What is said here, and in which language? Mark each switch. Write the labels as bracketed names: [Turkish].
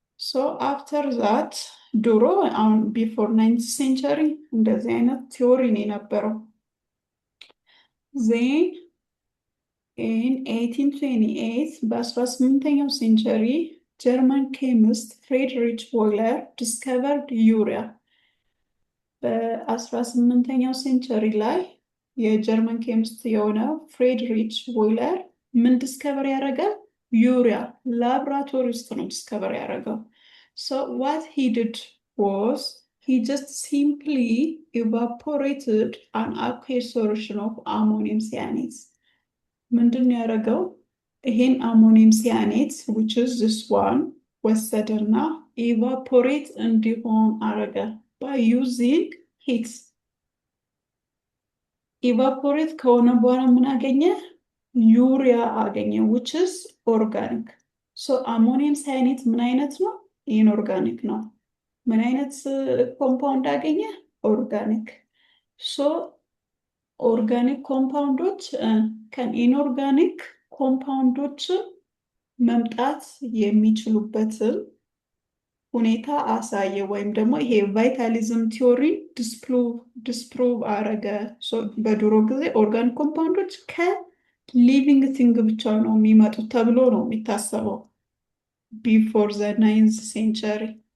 [Amharic] so after that ድሮ አሁን before 9th century እንደዚህ አይነት ቲዮሪ ነው የነበረው። then in 1828 በ18ኛው ሴንቸሪ ጀርመን ኬሚስት ፍሬድሪች ቮይለር ዲስከቨርድ ዩሪያ። በ18ኛው ሴንቸሪ ላይ የጀርመን ኬሚስት የሆነው ፍሬድሪች ቮይለር ምን ዲስከቨር ያደረገ? ዩሪያ ላብራቶሪ ውስጥ ነው ዲስከቨር ያደረገው። [English] so what he did was he just simply evaporated an aqueous solution of ammonium cyanide. [Amharic] ምንድን ነው ያደረገው? ይሄን አሞኒየም ሲያኔት [English] which is this one [Amharic] ወሰደና evaporate እንዲሆን አረገ [English] by using heat. [Amharic] evaporate ከሆነ በኋላ ምን አገኘ? ዩሪያ አገኘ which is organic. so አሞኒየም ሳይኔት ምን አይነት ነው? ኢንኦርጋኒክ ነው። ምን አይነት ኮምፓውንድ አገኘ? ኦርጋኒክ። so ኦርጋኒክ ኮምፓውንዶች ከኢንኦርጋኒክ ኮምፓውንዶች መምጣት የሚችሉበትን ሁኔታ አሳየ ወይም ደግሞ ይሄ ቫይታሊዝም ቲዮሪ ዲስፕሩቭ አረገ። በድሮ ጊዜ ኦርጋኒክ ኮምፓውንዶች ከሊቪንግ ቲንግ ብቻ ነው የሚመጡት ተብሎ ነው የሚታሰበው [English] before the 9th century።